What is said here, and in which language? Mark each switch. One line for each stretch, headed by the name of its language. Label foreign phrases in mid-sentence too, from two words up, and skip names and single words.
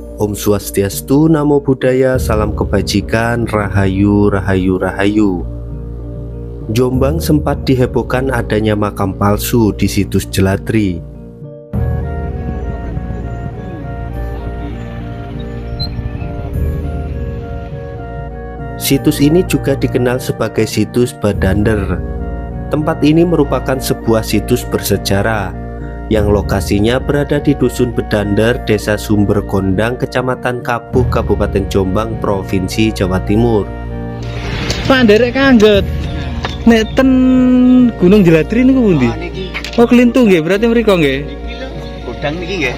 Indonesian: Om Swastiastu, Namo Buddhaya, salam kebajikan, rahayu, rahayu, rahayu. Jombang sempat dihebohkan adanya makam palsu di situs Jelatri. Situs ini juga dikenal sebagai situs Badander. Tempat ini merupakan sebuah situs bersejarah yang lokasinya berada di Dusun Bedander, Desa Sumber Gondang, Kecamatan Kapuh, Kabupaten Jombang, Provinsi Jawa Timur.
Javanese: Pak nderek kangget. Nek ten Gunung Jelatri niku pundi? Oh, Klintu nggih, berarti mriko nggih. Godang niki nggih.